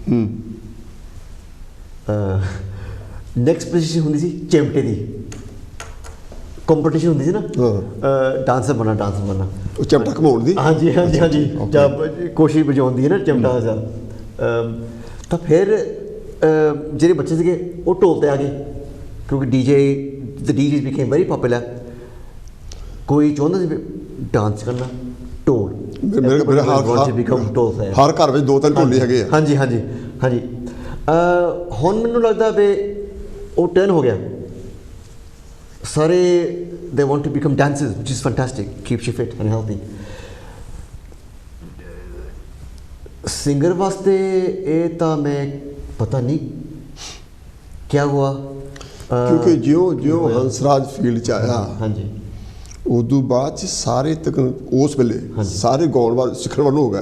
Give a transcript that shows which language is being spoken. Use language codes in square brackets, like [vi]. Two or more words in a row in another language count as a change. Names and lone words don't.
[en] next position [pa] ਹੁੰਦੀ ਸੀ ਚਿਮਟੇ ਦੀ, ਕੰਪੀਟੀਸ਼ਨ ਹੁੰਦੀ ਸੀ ਨਾ, ਡਾਂਸਰ ਬਣਨਾ ਉਹ ਚਮਟਾ ਘਮਾਉਣ ਦੀ। ਹਾਂਜੀ ਜਾਂ ਕੋਸ਼ਿਸ਼ ਵਜਾਉਣ ਦੀ ਹੈ ਨਾ ਚਮਟਾ ਦਾ। ਤਾਂ ਫਿਰ ਜਿਹੜੇ ਬੱਚੇ ਸੀਗੇ ਉਹ ਢੋਲ 'ਤੇ ਆ ਗਏ ਕਿਉਂਕਿ [en] the DJs became very popular। [pa] ਕੋਈ ਚਾਹੁੰਦਾ ਸੀ ਡਾਂਸ ਕਰਨਾ, ਢੋਲ। ਮੇਰੇ ਹਰ ਘਰ ਵਿੱਚ 2-3 ਢੋਲੀ ਹੈਗੇ ਆ। ਹਾਂਜੀ ਹੁਣ ਮੈਨੂੰ ਲੱਗਦਾ ਵੀ ਉਹ ਟਰਨ ਹੋ ਗਿਆ, ਸਾਰੇ [en] they want to become dancers, which is fantastic, keeps you fit and healthy। [pa] ਸਿੰਗਰ ਵਾਸਤੇ ਇਹ ਤਾਂ ਮੈਂ ਪਤਾ ਨਹੀਂ [hi] क्या हुआ, [pa] ਕਿਉਂਕਿ ਜਿਉਂ ਹੰਸਰਾਜ ਫੀਲਡ 'ਚ ਆਇਆ ਹਾਂਜੀ ਉਦੋਂ ਬਾਅਦ 'ਚ ਸਾਰੇ ਉਸ ਵੇਲੇ ਸਾਰੇ ਗਾਉਣ ਵਾਲੇ ਸਿੱਖਣ ਵੱਲ ਹੋ ਗਏ।